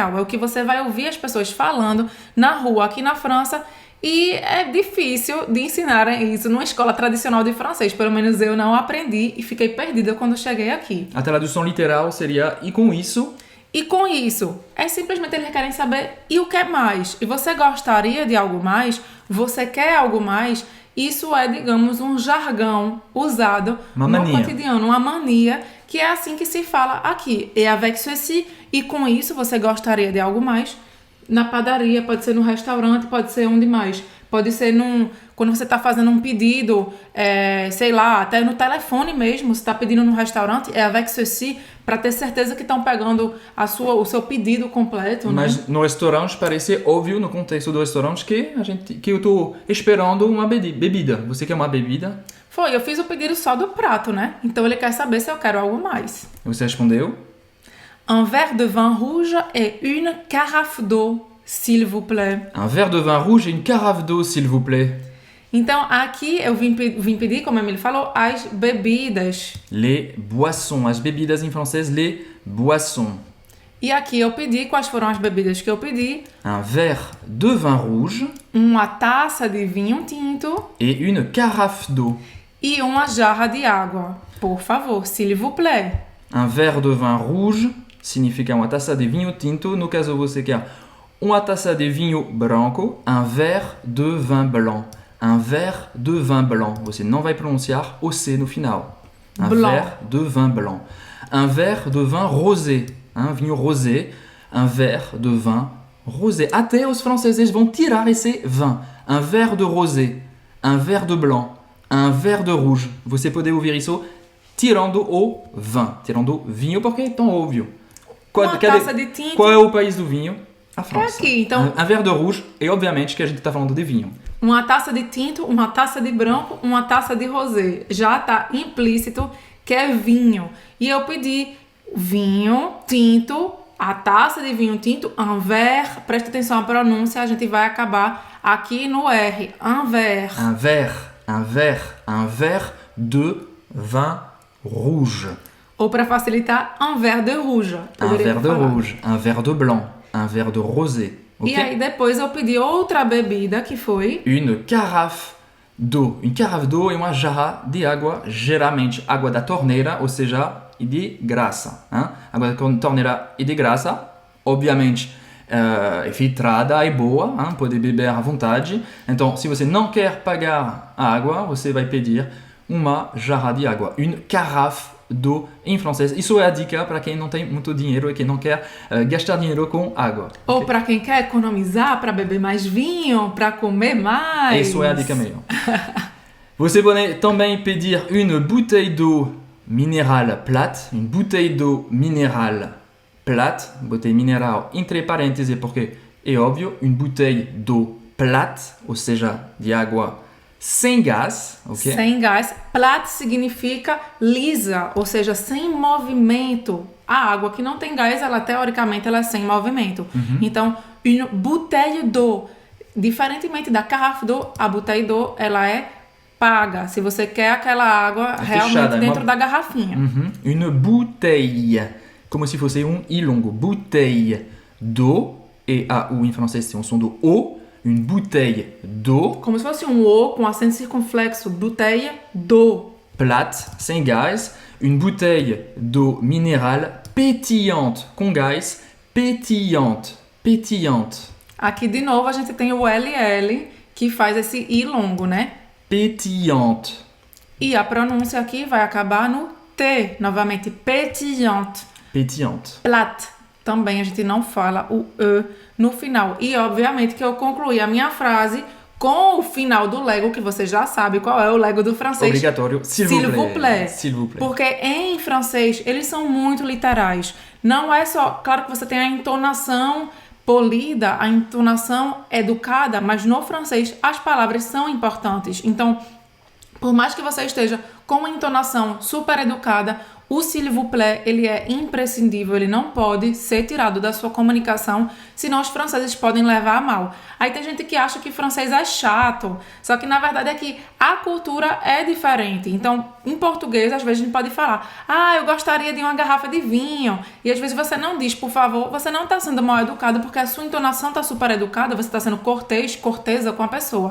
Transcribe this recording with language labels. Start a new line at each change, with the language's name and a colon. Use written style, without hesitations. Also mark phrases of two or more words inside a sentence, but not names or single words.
Portuguese: É o que você vai ouvir as pessoas falando na rua aqui na França e é difícil de ensinarem isso numa escola tradicional de francês. Pelo menos eu não aprendi e fiquei perdida quando cheguei aqui. A tradução literal seria, e com isso? E com isso, é simplesmente eles querem saber e o que mais? E você gostaria de algo mais? Você quer algo mais? Isso é, digamos, um jargão usado Uma no mania. cotidiano, uma mania, que é assim que se fala aqui.
French: Et avec ceci,
Portuguese: e com isso você gostaria de algo mais? Na padaria, pode ser no restaurante, pode ser onde mais? pode ser quando você está fazendo um pedido, sei lá, até no telefone mesmo, você está pedindo no restaurante, é
French: avec ceci,
Portuguese: para ter certeza que estão pegando o seu pedido completo, né? Mas no restaurante parece óbvio, no contexto do restaurante, que eu estou esperando uma bebida. Você quer uma bebida? Eu fiz o pedido só do prato, né? Então ele quer saber se eu quero algo mais. Você respondeu?
French: Un verre de vin rouge et une carafe d'eau, s'il vous plaît. Un verre de vin rouge et une carafe d'eau, s'il vous plaît.
Portuguese: Então, aqui eu vim pedir, como a Emily falou, as bebidas.
French: Les boissons.
Portuguese: As bebidas em francês,
French: les boissons.
Portuguese: E aqui eu pedi, quais foram as bebidas que eu pedi?
French: Un verre de vin rouge
Portuguese: Uma taça de vinho tinto
French: et une carafe d'eau.
Portuguese: e uma jarra de água. Por favor,
French: s'il vous plaît. Un verre de vin rouge
Portuguese: significa uma taça de vinho tinto. No caso, você quer uma taça de vinho branco,
French: un verre de vin blanc. Un verre de vin blanc.
Portuguese: Você não vai pronunciar o C no final.
French: Un Blanc. verre de vin blanc. Un verre de vin rosé.
Portuguese: Vinho rosé.
French: Un verre de vin rosé.
Portuguese: Até os franceses vão tirar esse vin.
French: Un verre de rosé. Un verre de blanc. Un verre de rouge.
Portuguese: Você pode ouvir isso tirando o vin. Tirando o vinho, porque é tão óbvio. Uma taça de tinto. Qual é o país do vinho? A França. aqui, então.
French: Un verre de rouge,
Portuguese: e obviamente que a gente está falando de vinho. Uma taça de tinto, uma taça de branco, uma taça de rosé. Já está implícito que é vinho. E eu pedi vinho tinto, a taça de vinho tinto,
French: un verre.
Portuguese: Presta atenção à pronúncia, a gente vai acabar aqui no R.
French: Un verre. Un verre de vin rouge.
Portuguese: Ou para facilitar,
French: un verre de rouge. Un
Portuguese: Poderia
French: verre de
Portuguese: falar.
French: rouge, un verre de blanc, un verre de rosé.
Portuguese: Ok? E aí depois eu pedi outra bebida que foi
French: Une carafe d'eau. Une carafe d'eau
Portuguese: é uma jarra de água, geralmente água da torneira, ou seja, e de graça. Água da torneira e de graça, obviamente, é filtrada e boa, pode beber à vontade. Então, se você não quer pagar a água, você vai pedir uma jarra de água.
French: Une carafe d'eau
Portuguese: em francês. Isso é a dica para quem não tem muito dinheiro e que não quer gastar dinheiro com água. ou para quem quer economizar, para beber mais vinho, para comer mais. Isso é a dica melhor. Você pode também pedir
French: une bouteille d'eau minérale plate. Une bouteille d'eau minérale plate.
Portuguese: Bouteille mineral entre parênteses, porque é óbvio,
French: une bouteille d'eau plate,
Portuguese: ou seja, de água sem gás, ok? Sem gás. Plate significa lisa, ou seja, sem movimento. A água que não tem gás, ela teoricamente ela é sem movimento. Então,
French: une bouteille d'eau.
Portuguese: Diferentemente da
French: carafe d'eau,
Portuguese: a
French: bouteille d'eau
Portuguese: ela é paga. Se você quer aquela água realmente fechada, dentro da garrafinha.
French: Une bouteille,
Portuguese: como se fosse I longo.
French: Bouteille d'eau,
Portuguese: E-A-U em francês, c'est um som do O.
French: Une bouteille d'eau
Portuguese: Como se fosse um O com acento circunflexo.
French: Bouteille d'eau. plate,
Portuguese: sem gás.
French: Une bouteille d'eau minérale pétillante,
Portuguese: com gás.
French: Pétillante, pétillante.
Portuguese: Aqui de novo a gente tem o LL que faz esse I longo, né?
French: Pétillante.
Portuguese: E a pronúncia aqui vai acabar no T, novamente,
French: pétillante. Pétillante. Plate.
Portuguese: Também a gente não fala o E no final. E obviamente que eu concluí a minha frase com o final do Lego, que você já sabe qual é o Lego do francês. Obrigatório.
French: S'il vous plaît. S'il vous plaît.
Portuguese: Porque em francês eles são muito literais. Não é só... Claro que você tem a entonação polida, a entonação educada, mas no francês as palavras são importantes. Então, por mais que você esteja com uma entonação super educada, o
French: s'il vous plaît,
Portuguese: ele é imprescindível, ele não pode ser tirado da sua comunicação, senão os franceses podem levar a mal. Aí tem gente que acha que francês é chato, só que na verdade é que a cultura é diferente. Então, em português, às vezes a gente pode falar, eu gostaria de uma garrafa de vinho, e às vezes você não diz, por favor, você não está sendo mal educado, porque a sua entonação está super educada, você está sendo cortesa com a pessoa.